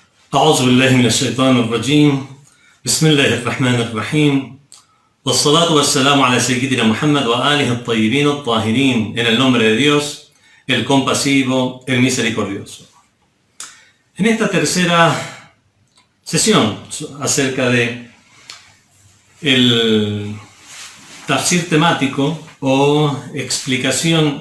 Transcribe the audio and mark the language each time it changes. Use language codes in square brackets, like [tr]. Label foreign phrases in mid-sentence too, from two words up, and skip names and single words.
[ar] أعوذ بالله من الشيطان الرجيم بسم الله الرحمن الرحيم والصلاة والسلام على سيدنا Muhammad وآله الطيبين الطاهرين [es] en el nombre de Dios, el compasivo, el misericordioso. En esta tercera sesión acerca de el tafsir temático o explicación